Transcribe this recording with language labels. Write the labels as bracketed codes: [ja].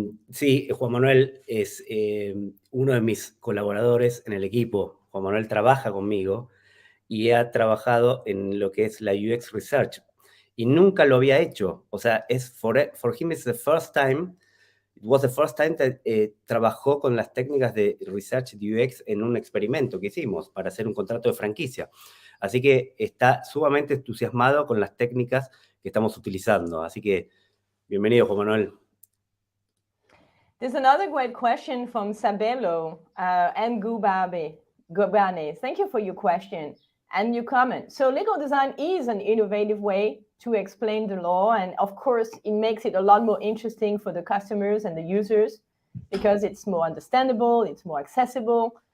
[es] Sí, Juan Manuel es uno de mis colaboradores en el equipo. Juan Manuel trabaja conmigo y ha trabajado en lo que es la UX Research. Y nunca lo había hecho. O sea, [en] for him it's the first time. It was the first time that [es] trabajó con las técnicas de Research de UX en un experimento que hicimos para hacer un contrato de franquicia. Así que está sumamente entusiasmado con las técnicas que estamos utilizando. Así que, bienvenido, Juan Manuel. [en] There's another great question from Sabelo and Gubane. Thank you for your question and your comment. So legal design is an innovative way to explain the law. And of course, it makes it a lot more interesting for the customers and the users because it's more understandable, it's more accessible.